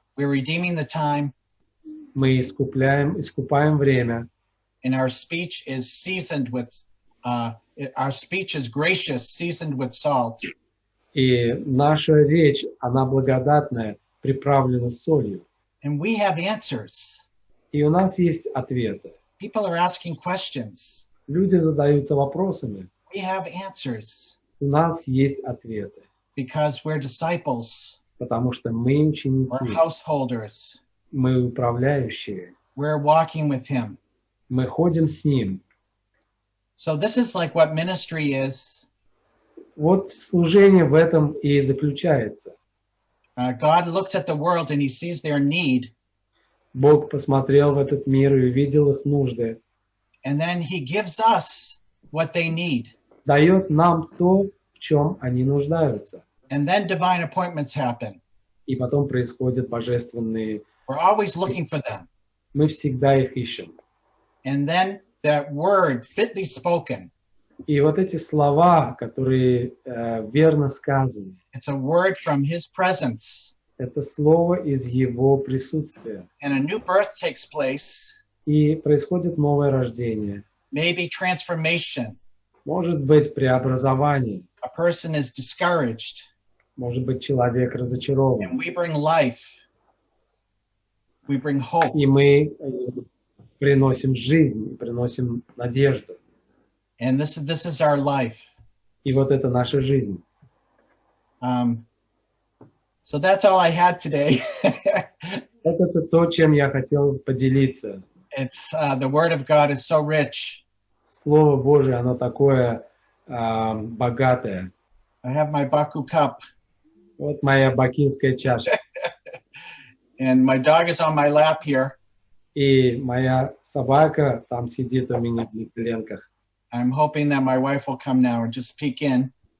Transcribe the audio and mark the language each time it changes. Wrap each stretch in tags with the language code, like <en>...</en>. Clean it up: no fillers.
<en>We're redeeming the time.</en> <ru>Мы искупаем время.</ru> <en>And our speech is seasoned with, our speech is gracious, seasoned with salt.</en> <ru>И наша речь, она благодатная, приправлена солью.</ru> <en>And we have answers.</en> <ru>И у нас есть ответы.</ru> <en>People are asking questions.</en> <ru>Люди задаются вопросами.</ru> <en>We have answers</en> <ru>У нас есть ответы.</ru> <en>because we're disciples,</en> <ru>Потому что мы</ru> <en>we're</en> <ru>ученики,</ru> <en>householders,</en> <ru>мы управляющие.</ru> <en>we're walking with him.</en> <ru>Мы ходим с ним.</ru> <en>So this is like what ministry is.</en> <ru>Вот служение в этом и заключается.</ru> <en>God looks at the world and he sees their need,</en> <ru>Бог посмотрел в этот мир и увидел их нужды.</ru> <en>and then he gives us what they need.</en> <ru>Дает нам то, в чем они нуждаются.</ru> <en>And then divine appointments happen.</en> <ru>и потом происходят божественные.</ru> <en>We're always looking for them.</en> <ru>Мы всегда их ищем.</ru> <en>And then that word fitly spoken.</en> <ru>И вот эти слова, которые верно сказаны,</ru> <en>It's a word from his presence.</en> <ru>это слово из его присутствия.</ru> <en>And a new birth takes place.</en> <ru>И происходит новое рождение.</ru> <en>Maybe transformation.</en> <ru>Может быть преобразование.</ru> <en>A person is discouraged.</en> <ru>Может быть человек разочарован.</ru> <en>And we bring life. We bring hope.</en> <ru>И мы приносим жизнь, приносим надежду.</ru> <en>And this is our life.</en> <ru>И вот это наша жизнь.</ru> <en>So that's all I had today.</en> <ru>Это то, чем я хотел поделиться.</ru> <en>It's the Word of God is so rich.</en> <ru>Слово Божие, оно такое богатое.</ru> <en>I have my Baku cup.</en> <ru>Вот моя бакинская чаша.</ru> <en>And my dog is on my lap here.</en> <ru>И моя собака там сидит у меня в коленках.</ru> <en>I'm hoping that my wife will come now and just peek in.</en>